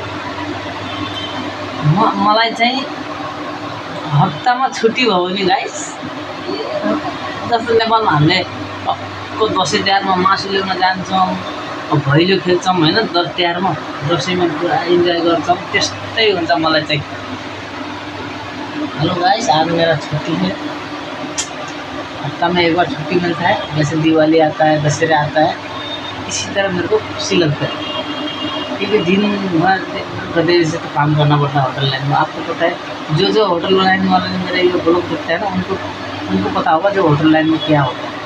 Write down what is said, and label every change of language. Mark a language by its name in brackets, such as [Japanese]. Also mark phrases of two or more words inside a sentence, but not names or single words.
[Nepali] मलाई चाहिँ हप्तामा छुट्टी भयो भने गाइस, जस्तो नेपालमा हामीले को दसैँ तिहारमा मासु ल्याउन जान्छौँ, भैलो खेल्छौँ होइन, तिहारमा दसैँमा पुरा इन्जोय गर्छौँ, त्यस्तै हुन्छ मलाई चाहिँ। [English] hello guys, [Hindi] आज मेरा छुट्टी है, हफ्ता में एक बार छुट्टी मिलता है। जैसे दिवाली आता है, दशहरा आता है, इसी तरह मेरे को खुशी लगता है क्योंकि दिन भर गधे से तो काम करना पड़ता है [English] hotel line [Hindi] में। आपको पता है, जो [English] hotel line [Hindi] वाले मेरे ये ब्लॉग देखते हैं ना, उनको पता होगा जो [English] hotel line [Hindi] में क्या होता है।